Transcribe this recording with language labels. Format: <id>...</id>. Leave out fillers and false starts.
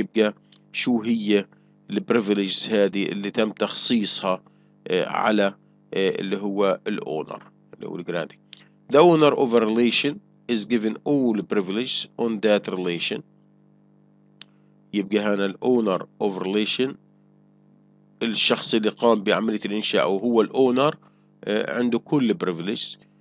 <ar>يبقى شو هي البريفليجز هذه اللي تم تخصيصها على اللي هو الأونر اللي هو الجرانتي.</ar> <en>The owner of a relation is given all privilege on that relation.</en> <ar>يبقى هنا الأونر</ar> <en>of relation</en> <ar>الشخص اللي قام بعملية الإنشاء وهو الأونر عنده كل privilege.</ar>